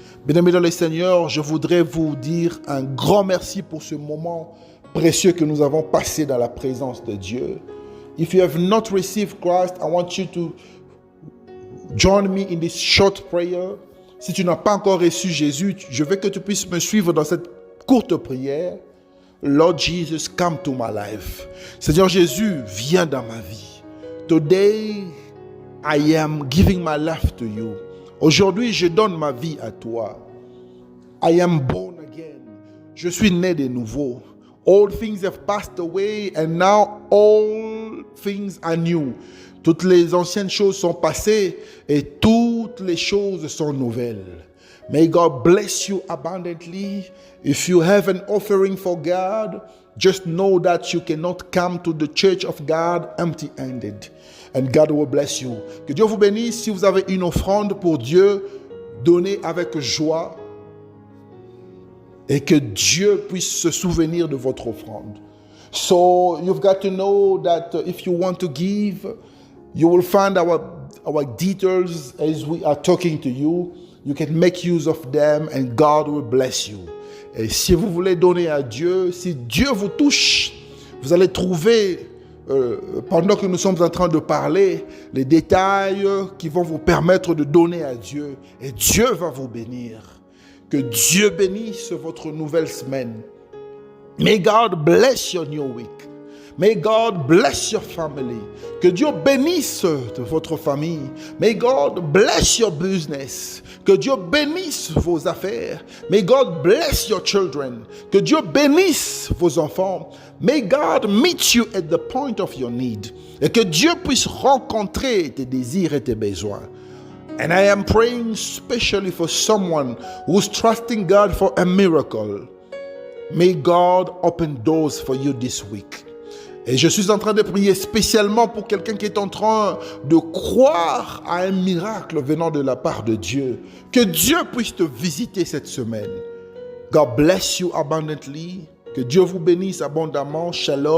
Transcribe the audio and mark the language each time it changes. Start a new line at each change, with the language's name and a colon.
French: Bien-aimés dans le Seigneur, je voudrais vous dire un grand merci pour ce moment précieux que nous avons passé dans la présence de Dieu.
English: If you have not received Christ, I want you to join me in this short prayer.
French: Si tu n'as pas encore reçu Jésus, je veux que tu puisses me suivre dans cette courte prière.
English: Lord Jesus, come to my life.
French: Seigneur Jésus, viens dans ma vie.
English: Today, I am giving my life to you.
French: Aujourd'hui, je donne ma vie à toi.
English: I am born again.
French: Je suis né de nouveau.
English: All things have passed away and now all things are new.
French: Toutes les anciennes choses sont passées et toutes les choses sont nouvelles.
English: May God bless you abundantly. If you have an offering for God, just know that you cannot come to the church of God empty-handed. And God will bless you.
French: Que Dieu vous bénisse. Si vous avez une offrande pour Dieu, donnez avec joie. Et que Dieu puisse se souvenir de votre offrande.
English: So you've got to know that if you want to give, you will find our details as we are talking to you. You can make use of them and God will bless you.
French: Et si vous voulez donner à Dieu, si Dieu vous touche, vous allez trouver, pendant que nous sommes en train de parler, les détails qui vont vous permettre de donner à Dieu. Et Dieu va vous bénir. Que Dieu bénisse votre nouvelle semaine.
English: May God bless your new week. May God bless your family.
French: Que Dieu bénisse votre famille.
English: May God bless your business.
French: Que Dieu bénisse vos affaires.
English: May God bless your children.
French: Que Dieu bénisse vos enfants.
English: May God meet you at the point of your need.
French: Et que Dieu puisse rencontrer tes désirs et tes besoins.
English: And I am praying especially for someone who's trusting God for a miracle. May God open doors for you this week.
French: Et je suis en train de prier spécialement pour quelqu'un qui est en train de croire à un miracle venant de la part de Dieu. Que Dieu puisse te visiter cette semaine.
English: God bless you abundantly.
French: Que Dieu vous bénisse abondamment. Shalom.